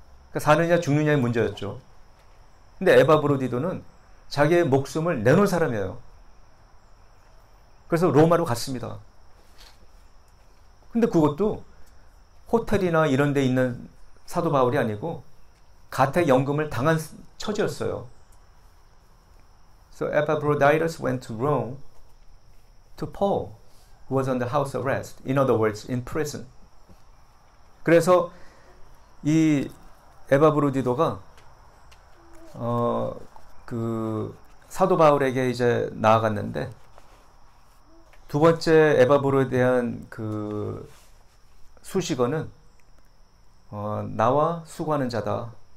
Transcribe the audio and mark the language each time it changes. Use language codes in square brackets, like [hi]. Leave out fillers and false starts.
[ko] 그러니까 사느냐 죽느냐의 문제였죠. 근데 에바브로디도는 자기의 목숨을 내놓은 사람이에요. 그래서 로마로 갔습니다. 근데 그것도 호텔이나 이런 데 있는 사도 바울이 아니고 가택연금을 당한 처지였어요. [en] So Epaphroditus went to Rome to Paul, who was under house arrest. In other words, in prison. [ko] 그래서 이 에바브로디도가 그 사도 바울에게 이제 나아갔는데 두 번째 에바브로에 대한 그 수식어는 나와 수고하는 자다.